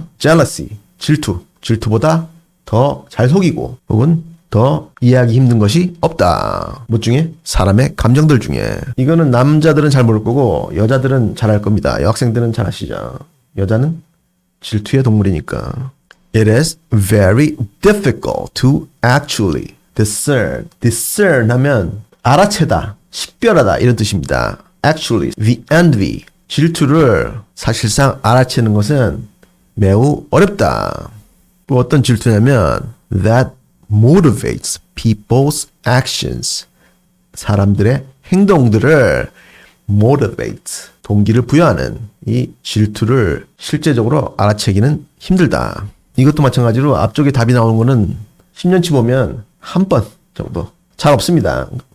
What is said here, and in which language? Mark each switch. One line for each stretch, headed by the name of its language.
Korean: jealousy, 질투. 질투보다 더 잘 속이고 혹은 더 이해하기 힘든 것이 없다. 뭐 중에? 사람의 감정들 중에. 이거는 남자들은 잘 모를 거고 여자들은 잘 알 겁니다. 여학생들은 잘 아시죠? 여자는 질투의 동물이니까.
English: It is very difficult to actually discern.
Korean: discern 하면 알아채다, 식별하다, 이런 뜻입니다.
English: Actually, the envy,
Korean: 질투를 사실상 알아채는 것은 매우 어렵다. 또 어떤 질투냐면
English: that motivates people's actions.
Korean: 사람들의 행동들을 motivate, 동기를 부여하는 이 질투를 실제적으로 알아채기는 힘들다. 이것도 마찬가지로 앞쪽에 답이 나오는 거는 10년치 보면 한 번 정도. 잘 없습니다.